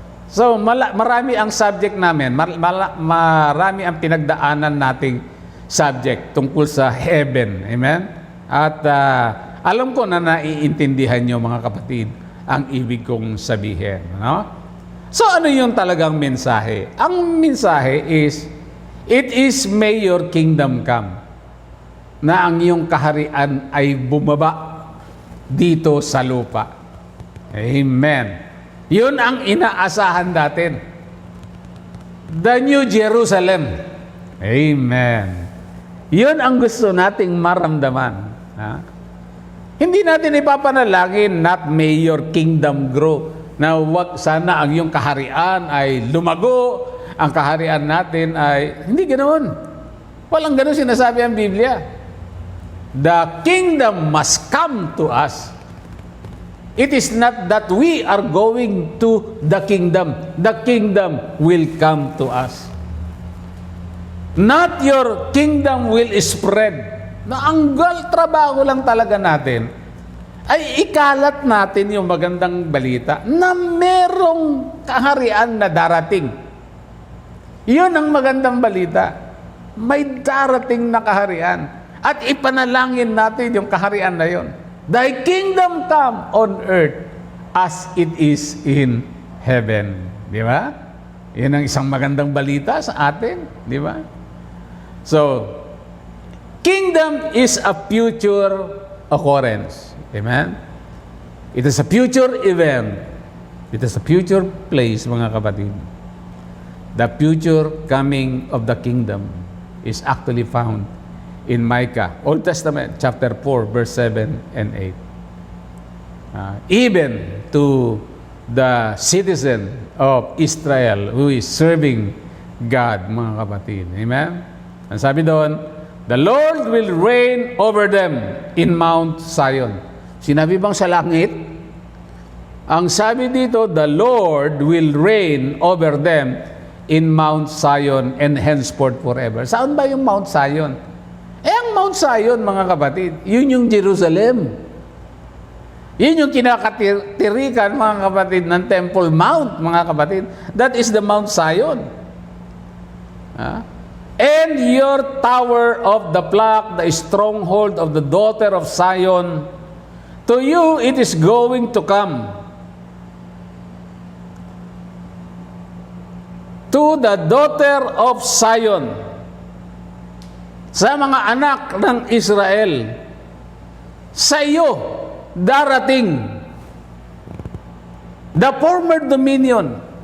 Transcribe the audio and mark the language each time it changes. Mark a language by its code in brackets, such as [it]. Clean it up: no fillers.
[tl] So, marami ang subject namin. Marami ang pinagdaanan nating subject tungkol sa heaven. Amen? At alam ko na naiintindihan nyo, mga kapatid, ang ibig kong sabihin. So, ano yung talagang mensahe? Ang mensahe [en] is, it is may your kingdom come. [tl] Na ang iyong kaharian ay bumaba dito sa lupa. Amen. Yun ang inaasahan natin. The New Jerusalem. Amen. Yun ang gusto nating maramdaman. Hindi natin ipapanalangin, [en] not may your kingdom grow. [tl] Na wag sana ang iyong kaharian ay lumago, ang kaharian natin ay, hindi ganoon. Walang ganoon sinasabi ang Biblia. [en] The kingdom must come to us. It is not that we are going to the kingdom. The kingdom will come to us. Not your kingdom will spread. [tl] Na ang trabaho lang talaga natin ay ikalat natin yung magandang balita na merong kaharian na darating. Yun ang magandang balita. May darating na kaharian. At ipanalangin natin yung kaharian na yun. [en] Thy kingdom come on earth as it is in heaven. [tl] Di ba? Yan ang isang magandang balita sa atin. Di ba? [en] So, kingdom is a future occurrence. Amen? It is a future event. It is a future place, [tl] mga kapatid. [en] The future coming of the kingdom is actually found in Micah, Old Testament, chapter 4, verse 7 and 8. Even to the citizen of Israel who is serving God, [tl] mga kapatid. [en] Amen? [tl] Ang sabi doon, [en] the Lord will reign over them in Mount Zion. [tl] Sinabi bang sa langit? Ang sabi dito, [en] the Lord will reign over them in Mount Zion and henceforth forever. [tl] Saan ba yung Mount Zion? Ang Mount Zion, mga kapatid, yun yung Jerusalem. Yun yung kinakatirikan, mga kapatid, ng Temple Mount, mga kapatid. [en] That is the Mount Zion. And your tower of the flock, the stronghold of the daughter of Zion, to you it is going to come. To the daughter of Zion, [tl] sa mga anak ng Israel, sa iyo darating [en] the former dominion.